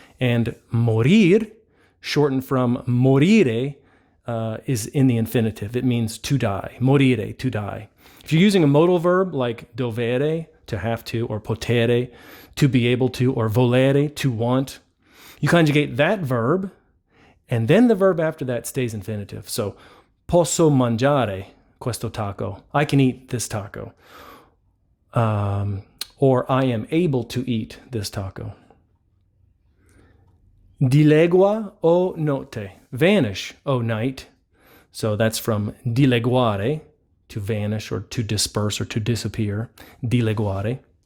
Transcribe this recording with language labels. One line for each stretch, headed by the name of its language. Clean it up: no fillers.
English: And morir, shortened from morire, is in the infinitive. It means to die. Morire, to die. If you're using a modal verb like dovere, to have to, or potere, to be able to, or volere, to want, you conjugate that verb, and then the verb after that stays infinitive.
Italian: So, posso mangiare questo taco.
English: I can eat this taco. Or I am able to eat this taco.
Italian: Dilegua o notte.
English: Vanish, O night. So that's from dileguare, to vanish or to disperse or to disappear. Dileguare.